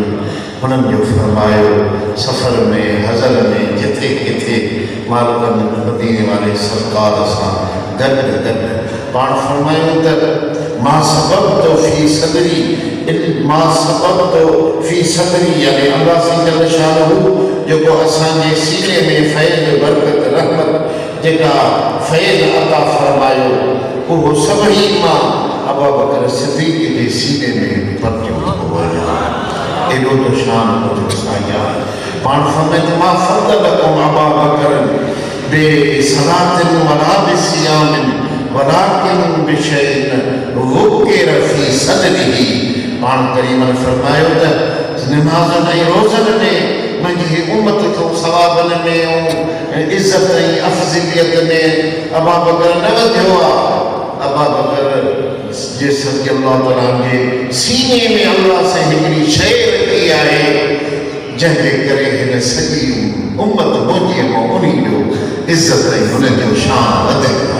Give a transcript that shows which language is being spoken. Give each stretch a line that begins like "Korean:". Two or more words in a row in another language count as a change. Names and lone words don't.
Sindhi: उन्हनि जो फरमायो सफ़र में हज़र में जिथे किथे मालिकनि मदीने वाले सरकार सां गॾु पाण फरमायूं त मां
Arabic: سبقت في صدري
Sindhi: यानी अल्लाह साईं जल शानहू जेको असांजे सीने में फैज़ बरकत रहमत जेका फैज़ अता फरमायो उहो सभई मां अबू बकर सिद्दीक़ जे सीने में पटियो थो वञे। एॾो त शान मुंहिंजो साईं आहे। पाण फरमाए
Arabic: ما فضلكم أبو بكر بصلاة ولا بصيام ولكن بشيء ذكر في صدره.
Sindhi: पाण करीम ने फरमायो त नमाज़नि ऐं रोज़नि में मुंहिंजी उम्मत खे सवाबनि में ऐं इज़त ऐं अफ़ज़लियत में अबू बकर न वधियो आहे। अबू बकर जे
Arabic: صلى الله عليه
Sindhi: जे सीने में अल्लाह से हिकिड़ी शइ रखी आहे जंहिंजे करे हिन सॼी उम्मत मुंहिंजी मां उन जो इज़त ऐं हुनजो शान वधे।